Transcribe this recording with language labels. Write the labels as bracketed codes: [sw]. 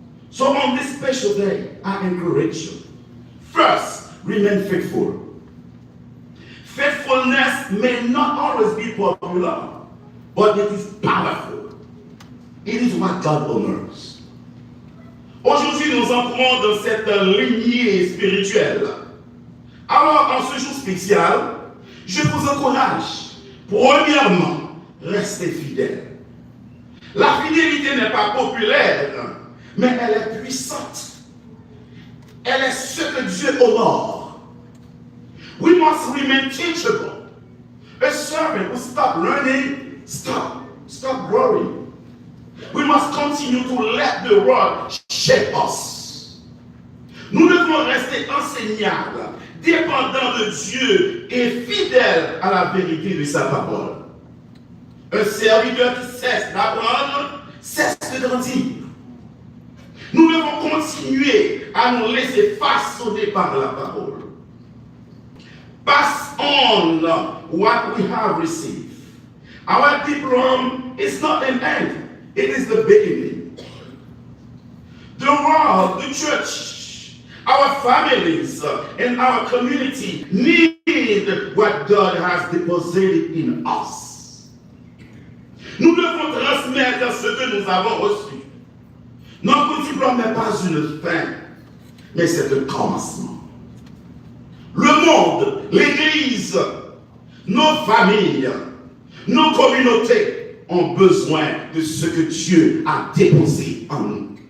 [en] So on this special day, I encourage you. First, remain faithful. Faithfulness may not always be popular, but it is powerful. It is what God honors. [fr] Aujourd'hui, nous entrons dans cette lignée spirituelle. Alors, en ce jour spécial, je vous encourage, premièrement, restez fidèles. La fidélité n'est pas populaire, mais elle est puissante. Elle est ce que Dieu honore. [en] We must remain teachable. A servant who stop learning, stop growing. We must continue to let the word shape us. [fr] Nous devons rester enseignables, dépendants de Dieu et fidèles à la vérité de sa parole. Un serviteur qui cesse d'apprendre, cesse de grandir. Nous devons continuer à nous laisser façonner par la parole. [en] Pass on what we have received. Our diploma is not an end, it is the beginning. The world, the church, our families, and our community need what God has deposited in us. [fr] Nous devons transmettre ce que nous avons reçu. Notre diplôme n'est pas une fin, mais c'est un commencement. Le monde, l'Église, nos familles, nos communautés ont besoin de ce que Dieu a déposé en nous.